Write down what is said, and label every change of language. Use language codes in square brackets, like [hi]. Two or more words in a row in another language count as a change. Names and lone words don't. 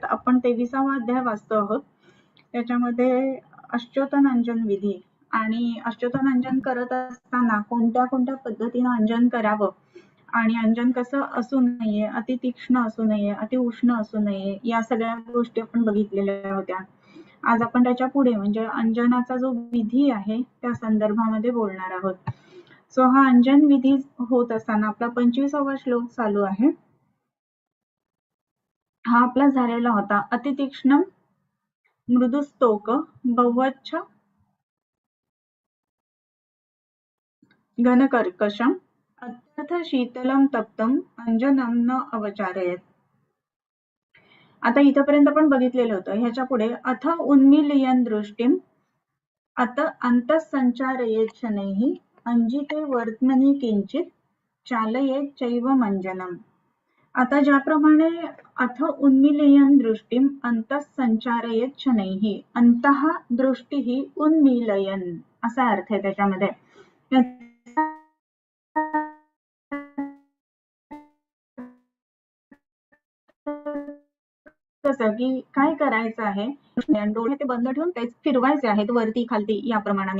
[mr] आपण 23वा अध्याय वाचतो आहोत. त्याच्यामध्ये अश्चोतनंजन विधी आणि अश्चोतनंजन करत असताना कोणत्या कोणत्या पद्धतीने अंजन करावं आणि अंजन कसं असू नये, अति तीक्ष्ण असू नये, अति उष्ण असू नये, या सगळ्या गोष्टी आपण बघितलेल्या होत्या. आज आपण त्याच्या पुढे म्हणजे अंजनाचा जो विधी आहे त्या संदर्भामध्ये बोलणार आहोत. सो हा अंजन विधी होत असताना आपला 25वा श्लोक चालू आहे. हा आपला झालेला होता. [sa] अतितीक्ष्ण मृदुस्तोक बहुवच्छ घनकर्कशम अत्यर्थ शीतलम तप्तम अंजनम न अवचारयेत. [mr] आता इथपर्यंत आपण बघितलेलं होतं. ह्याच्या पुढे [sa] अथ उन्मीलयन दृष्टीम अत अंतःसंचारयेत शनैः अंजिते वर्त्मनि किंचित चालयेत चैव मंजनम. [mr] आता ज्याप्रमाणे [sa] अथ उन्मीलयन दृष्टीम अंतःसंचारयेत शनैः, अंतः दृष्टीः उन्मीलयन [mr] असा अर्थ आहे त्याच्यामध्ये. कसं की काय करायचं आहे, डोळे ते बंद ठेवून तेच फिरवायचे आहेत वरती खालती या प्रमाणाने.